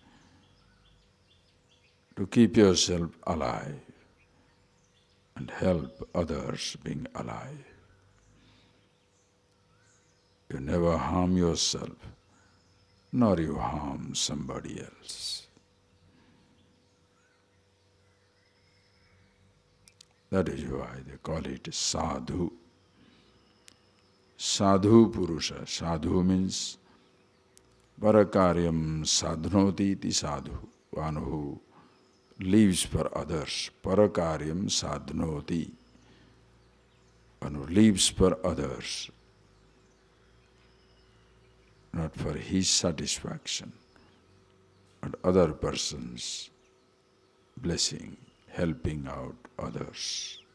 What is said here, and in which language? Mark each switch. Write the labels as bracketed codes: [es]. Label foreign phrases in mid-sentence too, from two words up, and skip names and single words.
[en] To keep yourself alive and help others being alive. You never harm yourself, nor you harm somebody else. That is why they call it sadhu. [sa] Sadhu purusha. Sadhu means parakaryam sadhnoti iti sadhu. [en] One who lives for others. [sa] Parakaryam sadhnoti. [en] One who lives for others, not for his satisfaction, but other person's blessing, helping out others.